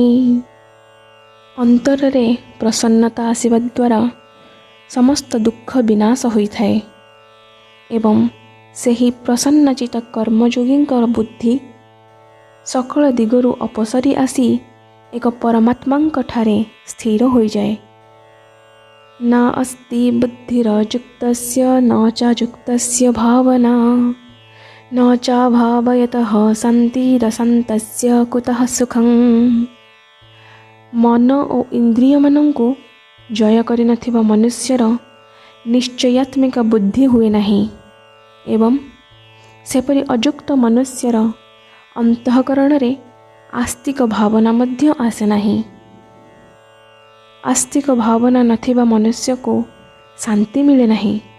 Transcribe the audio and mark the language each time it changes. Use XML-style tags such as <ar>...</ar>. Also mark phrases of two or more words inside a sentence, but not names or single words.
<or>ଅନ୍ତରରେ ପ୍ରସନ୍ନତା ଆସିବା ଦ୍ୱାରା ସମସ୍ତ ଦୁଃଖ ବିନାଶ ହୋଇଥାଏ ଏବଂ ସେହି ପ୍ରସନ୍ନଚିତ କର୍ମଯୋଗୀଙ୍କର ବୁଦ୍ଧି ସକଳ ଦିଗରୁ ଅପସରି ଆସି ଏକ ପରମାତ୍ମାଙ୍କ ଠାରେ ସ୍ଥିର ହୋଇଯାଏ।</or> <sa>न अस्ति बुद्धिरयुक्तस्य न च युक्तस्य भावना न च भावयतः शान्तिरशान्तस्य कुतः सुखं।</sa> <or>मन ଓ ଇନ୍ଦ୍ରିୟମାନଙ୍କୁ ଜୟ କରିନଥିବା ମନୁଷ୍ୟର ନିଶ୍ଚୟାତ୍ମିକ ବୁଦ୍ଧି ହୁଏ ନାହିଁ ଏବଂ ସେପରି ଅଯୁକ୍ତ ମନୁଷ୍ୟର ଅନ୍ତଃକରଣରେ ଆସ୍ତିକ ଭାବନା ମଧ୍ୟ ଆସେ ନାହିଁ। ଆସ୍ତିକ ଭାବନା ନଥିବା ମନୁଷ୍ୟକୁ ଶାନ୍ତି ମିଳେ ନାହିଁ।</or>